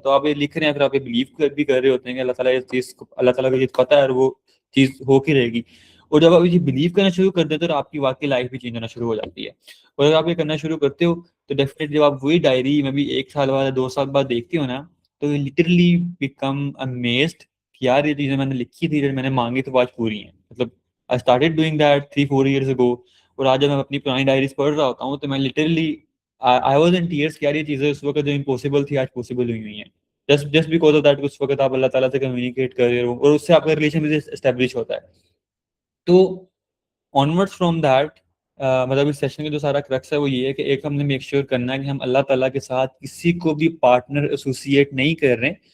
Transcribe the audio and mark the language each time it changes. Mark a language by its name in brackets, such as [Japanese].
[Urdu] تو آپ یہ لکھ رہے ہیں، پھر آپ یہ بلیو بھی کر رہے ہوتے ہیں کہ اللہ تعالیٰ کو یہ پتہ ہے اور وہ چیز ہو کے رہے گی. اور جب آپ یہ بلیو کرنا شروع کر دیتے ہو تو آپ کی واقعی لائف بھی چینج ہونا شروع ہو جاتی ہے. اور اگر آپ یہ کرنا شروع کرتے ہو تو ڈیفینیٹلی جب آپ وہی ڈائری میں بھی 1 سال بعد 2 سال بعد دیکھتے ہو نا، تو [English] literally become amazed [Urdu] کہ یار یہ چیزیں میں نے لکھی تھی، جو میں نے مانگی تو آج پوری ہیں. [English] مطلب I started doing that 3-4 years ago. [Urdu] اور آج جب میں اپنی پرانی ڈائریز پڑھ رہا ہوتا ہوں تو میں literally [English] I was in tears [Urdu] کہ یار یہ چیزیں اس وقت جو امپوسیبل تھی آج پاسبل ہوئی ہیں. [English] just because of that [Urdu] اس وقت آپ اللہ تعالیٰ سے کمیونیکیٹ کر رہے ہو اور اس سے آپ کا ریلیشن بھی اسٹیبلش ہوتا ہے. تو [English] onward from that [Urdu] مطلب اس سیشن کا جو سارا کرکس ہے وہ یہ ہے کہ ایک ہم نے میک شیور کرنا ہے کہ ہم اللہ تعالیٰ کے ساتھ کسی کو بھی پارٹنر ایسوسیٹ نہیں کر رہے.